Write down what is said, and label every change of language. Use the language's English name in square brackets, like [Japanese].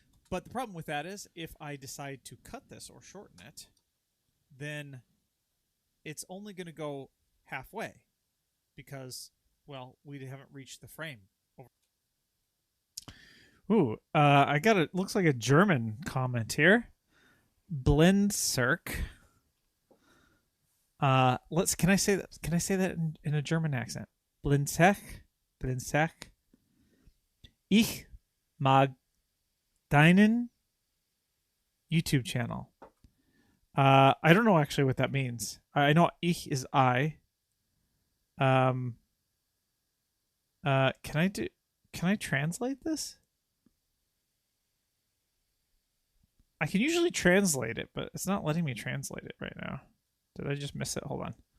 [English] But the problem with that is, if I decide to cut this or shorten it, then it's only going to go halfway, because, well, we haven't reached the frame. Ooh, I got it. Looks like a German comment here. Blindcirk. Can I say that? Can I say that in a German accent? Blindcirk. [German] Ich mag deinen YouTube channel. [English] I don't know actually what that means. I know ich is I. Can I translate this? I can usually translate it, but it's not letting me translate it right now. Did I just miss it? Hold on.